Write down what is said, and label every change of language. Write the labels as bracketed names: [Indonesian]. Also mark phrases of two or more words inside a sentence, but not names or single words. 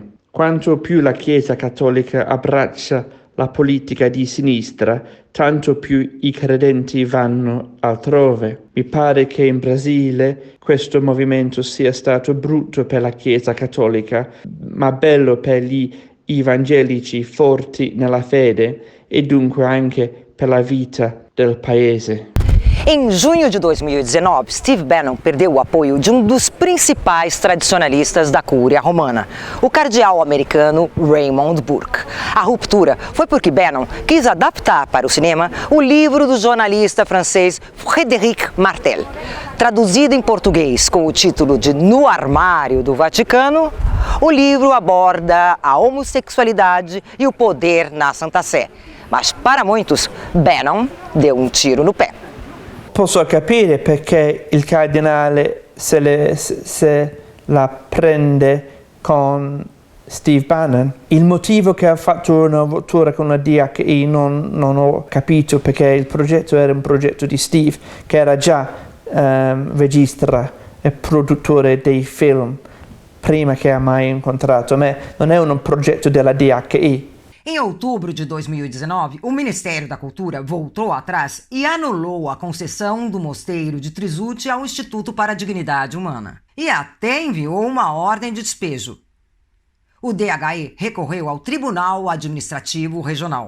[Italian] Quanto più la Chiesa Cattolica abbraccia la politica di sinistra, tanto più i credenti vanno altrove. Mi pare che in Brasile questo movimento sia stato brutto per la Chiesa Cattolica, ma bello per gli evangelici forti nella fede e dunque anche per la vita del paese. [Portuguese] Em junho de 2019, Steve Bannon perdeu o apoio de um dos principais tradicionalistas da Cúria Romana, o cardeal americano Raymond Burke. A ruptura foi porque Bannon quis adaptar para o cinema o livro do jornalista francês Frédéric Martel. Traduzido em português com o título de No Armário do Vaticano, o livro aborda a homossexualidade e o poder na Santa Sé. Mas para muitos, Bannon deu um tiro no pé. [Italian] Posso capire perché il cardinale se la prende con Steve Bannon. Il motivo che ha fatto una rottura con la DHI non ho capito, perché il progetto era un progetto di Steve, che era già regista e produttore dei film prima che ha mai incontrato me. Non è un progetto della DHI. [Portuguese] Em outubro de 2019, o Ministério da Cultura voltou atrás e anulou a concessão do Mosteiro de Trisuti ao Instituto para a Dignidade Humana. E até enviou uma ordem de despejo. O DHI recorreu ao Tribunal Administrativo Regional.